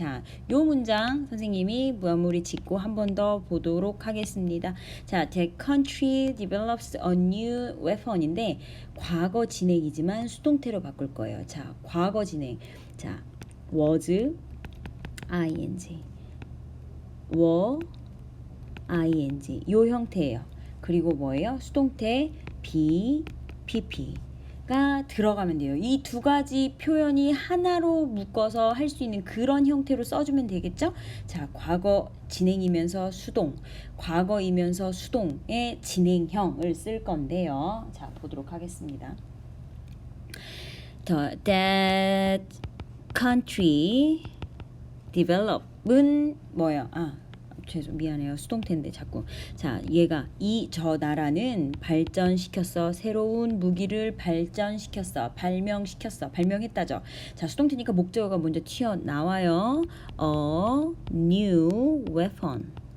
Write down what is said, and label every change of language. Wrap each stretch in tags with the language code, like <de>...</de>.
<ko>자, 요 문장 선생님이 마무리 짓고 한 번 더 보도록 하겠습니다. 자,</ko> <en>the country develops a new weapon</en> <ko>인데 과거 진행이지만 수동태로 바꿀 거예요. 자, 과거 진행. 자, was ing were ing 요 형태예요. 그리고 뭐예요? 수동태 be pp가 들어가면 돼요. 이 두 가지 표현이 하나로 묶어서 할 수 있는 그런 형태로 써주면 되겠죠? 자, 과거 진행이면서 수동, 과거이면서 수동의 진행형을 쓸 건데요. 자, 보도록 하겠습니다.</ko> <en>That country develop</en> <ko>은 뭐예요? 미안해요. 수동태인데 자꾸. 자, 얘가 저 나라는 발전시켰어. 새로운 무기를 발전시켰어. 발명했다죠. 자, 수동태니까 목적어가 먼저 튀어나와요.</ko> <en>new weapon.</en>